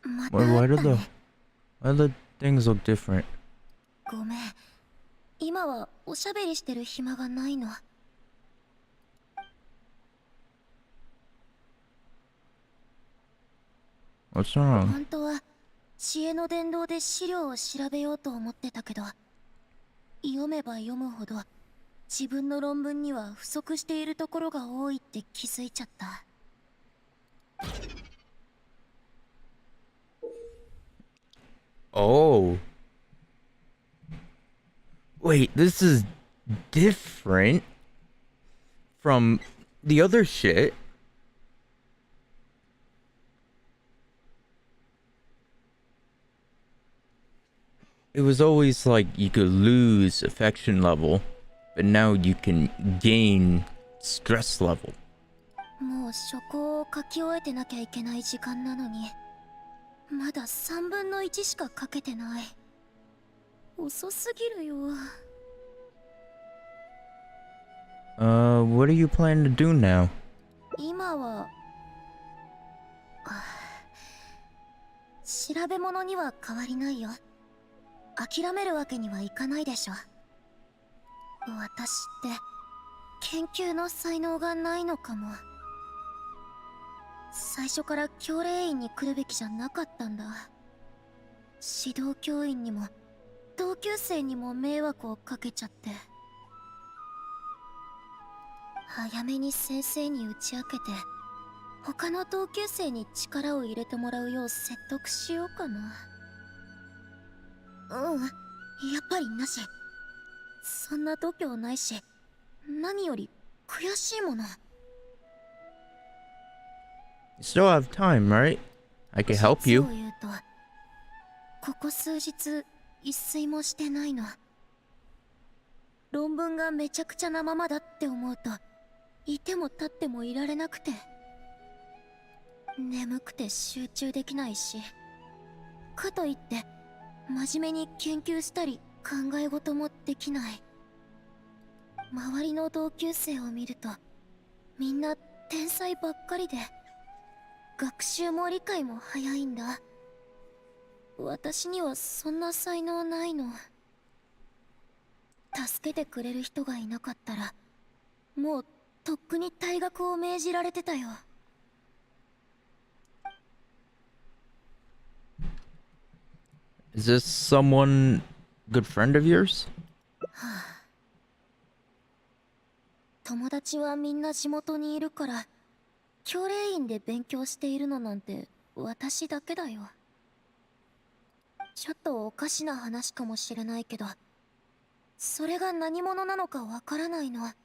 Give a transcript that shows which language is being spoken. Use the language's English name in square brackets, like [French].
[English] Why do the things look different? [Japanese] ごめん。今はおしゃべりしてる暇がないの。 [English] What's wrong? [Japanese] 本当は知恵の伝道で資料を調べようと思ってたけど、読めば読むほど自分の論文には不足しているところが多いって気づいちゃった。 [English] Oh. Wait, this is different from the other shit. It was always like you could lose affection level, but now you can gain stress level. [Japanese] もう書庫を書き終えてなきゃいけない時間なのに、まだ3分の1しか書けてない。遅すぎるよ。 [English] What are you planning to do now? [Japanese] 今は調べ物には変わりないよ。諦めるわけにはいかないでしょ。私って研究の才能がないのかも。最初から教令員に来るべきじゃなかったんだ。指導教員にも同級生にも迷惑をかけちゃって。早めに先生に打ち明けて、他の同級生に力を入れてもらうよう説得しようかな。やっぱりなし。そんな度胸ないし、何より悔しいもの。 [English] You still have time, right? I can help you. [Japanese] 実を言うと、ここ数日一睡もしてないの。論文がめちゃくちゃなままだって思うと、いても立ってもいられなくて、眠くて集中できないし、かといって真面目に研究したり考え事もできない。周りの同級生を見ると、みんな天才ばっかりで、学習も理解も早いんだ。私にはそんな才能ないの。助けてくれる人がいなかったら、もうとっくに退学を命じられてたよ。 [English] Is this someone good friend of yours? [Japanese] 友達はみんな地元にいるから、教令員で勉強しているのなんて私だけだよ。ちょっとおかしな話かもしれないけど、それが何者なのかわからないの。